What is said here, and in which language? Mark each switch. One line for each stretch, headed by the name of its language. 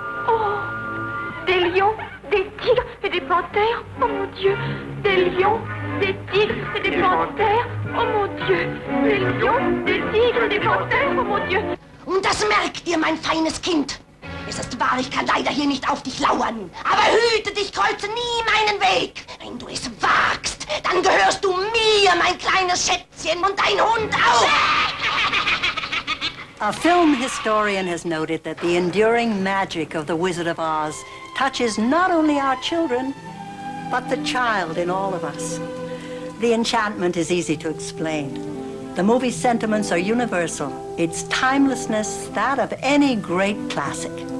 French: Oh, des lions, des tigres et des panthères. Oh mon Dieu, des lions, des tigres et des panthères. Oh mon Dieu, des lions, des tigres et des panthères. Oh mon Dieu.
German: Und das merkt ihr, mein feines Kind. Es ist wahr, ich kann leider hier nicht auf dich lauern. Aber hüte dich, kreuze nie meinen Weg. Wenn du es wagst, dann gehörst du mir, mein kleines Schätzchen, und dein Hund auch.
English: A film historian has noted that the enduring magic of The Wizard of Oz touches not only our children, but the child in all of us. The enchantment is easy to explain. The movie's sentiments are universal. Its timelessness, that of any great classic.